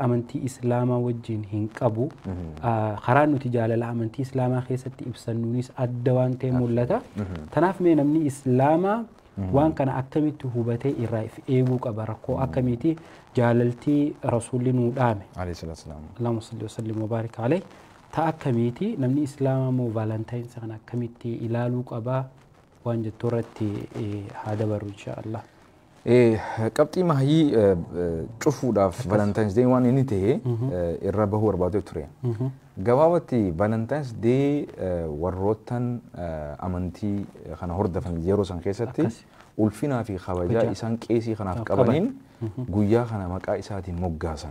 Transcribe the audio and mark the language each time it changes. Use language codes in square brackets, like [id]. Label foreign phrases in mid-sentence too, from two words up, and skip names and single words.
[om] amantii islaamaa wajjin hin qabu karaan nuti jaalala amantii islaamaa keessatti ibsannuunis adda waan ta'e mul'ata tanaaf mee namni islaamaa waan kana akkamitti hubatee irraa if eeguu qaba rakkoo akkamiiti jaalaltii rasuulli nuu dhaame [ar] اللهم صل وسلم وبارك عليه [om] ta akkamiiti namni islaamaa moo Valentine's kana akkamitti ilaaluu qaba waan jettu irratti haa dabarru [ar] إن شاء الله [om] qabxii mahii cufuudhaaf Valentine's Day waan inni ta'e irra bahuu barbaadee ture. Gabaabatti Valentine's Day warroottan amantii kana hordofan yeroo san keessatti ulfinaa fi kabajaa isaan qeesii kanaaf qabaniin guyyaa kana maqaa isaatiin moggaasan.